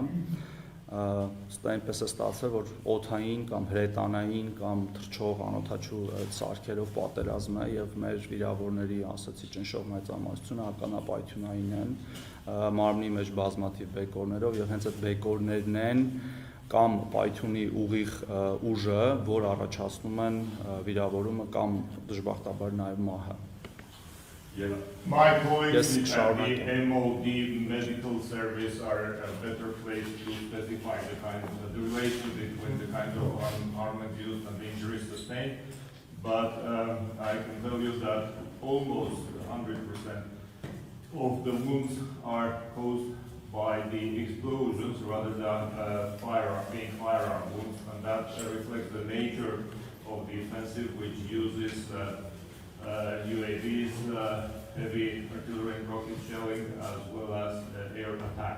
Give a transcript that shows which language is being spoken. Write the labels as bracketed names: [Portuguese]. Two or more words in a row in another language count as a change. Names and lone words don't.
[Armenian] այնպես է ստացվել, որ օդային կամ հրետանային կամ թռչող անօդաչու սարքերով պատերազմ է եւ մեր վիրավորների, ասացի, ճնշող մեծամասնությունը ականապայթյունային են, մարմնի մեջ բազմաթիվ բեկորներով եւ հենց այդ բեկորներն են կամ պայթյունի ուղիղ ուժը, որ առաջացնում են վիրավորումը կամ դժբախտաբար նաև մահը։ [English] My colleagues at the MOD medical service are a better place to specify the relation between the kind of armament used and the injuries sustained, but I can tell you that almost 100% of the wounds are caused by the explosions rather than firearm wounds, and that reflects the nature of the offensive, which uses UAVs, heavy artillery and rocket shelling, as well as air attacks.